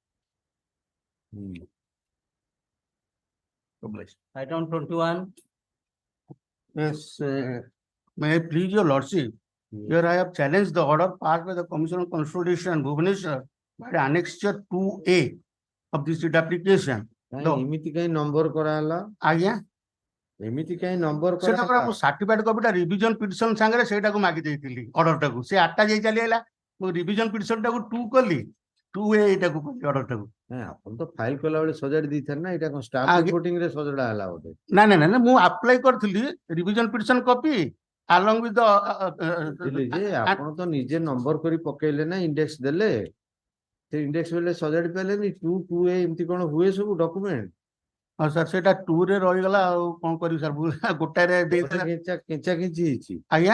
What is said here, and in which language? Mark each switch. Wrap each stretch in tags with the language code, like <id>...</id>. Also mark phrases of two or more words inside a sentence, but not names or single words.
<en>Item 21. Yes, may I please your lordship? Here I have challenged the order passed by the Commission on Constitution, Bhubaneswar, by the annexure 2A of this writ application.</en> <or>ଏମିତି କାଇଁ ନମ୍ବର କରାହେଲା? ଆଜ୍ଞା ଏମିତି କାହିଁ ନମ୍ବର ସେଟା ପରା ମୁଁ ସାର୍ଟିଫାଇଡ କପିଟା</or> <en>revision petition</en> <or>ସାଙ୍ଗରେ ସେଇଟାକୁ ମାଗି ଦେଇଥିଲି ଅର୍ଡର ଟାକୁ ସେ 8ଟା ଯାଇ ଚାଲି ଆଇଲା ମୁଁ</or> <en>revision petition</en> <or>ଟାକୁ 2 କଲି 2A ଏଇଟାକୁ କଲି ଅର୍ଡର ଟାକୁ ନାଇଁ ଆପଣ ତ ଫାଇଲ କଲା ବେଳେ ସଜାଡି ଦେଇଥାନ୍ତି ନା ଏଇଟା କଣ</or> <en>staff reporting</en> <or>ରେ ସଜଡା ହେଲା ଗୋଟେ ନା ମୁଁ ଆପ୍ଲାଏ କରିଥିଲି</or> <en>revision petition copy along with the</en> <or>ବୁଝିଲି ଯେ ଆପଣ ତ ନିଜେ ନମ୍ବର କରି ପକେଇଲେ ନା ଇଣ୍ଡେକ୍ସ ଦେଲେ ସେ ଇଣ୍ଡେକ୍ସ ବେଲେ ସଜାଡି ପାରିଲେନି 2A ଏମିତି କଣ ହୁଏ ସବୁ ଡକୁମେଣ୍ଟ ହଁ ସାର୍ ସେଇଟା 2 ରେ ରହିଗଲା ଆଉ କଣ କରିବି ସାର୍ ଗୋଟାରେ ଦେଇଥିଲା କେଞ୍ଚା କେଞ୍ଚି ହେଇଛି ଆଜ୍ଞା</or>